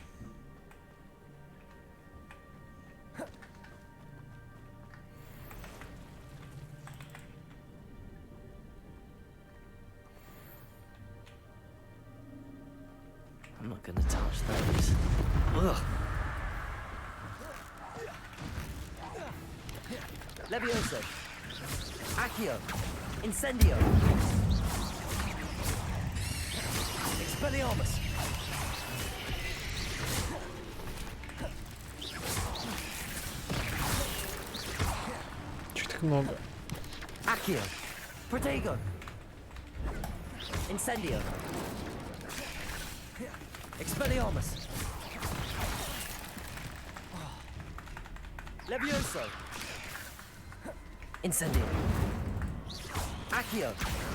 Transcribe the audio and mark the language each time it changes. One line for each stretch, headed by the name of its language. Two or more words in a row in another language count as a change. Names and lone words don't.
English: I'm not gonna touch those. Ugh.
Latin: Levioso! Accio! Incendio! Expelliarmus!
Russian: Чё так много?
Latin: Accio! Protego! Incendio! Expelliarmus! Levioso! Incendio! Accio!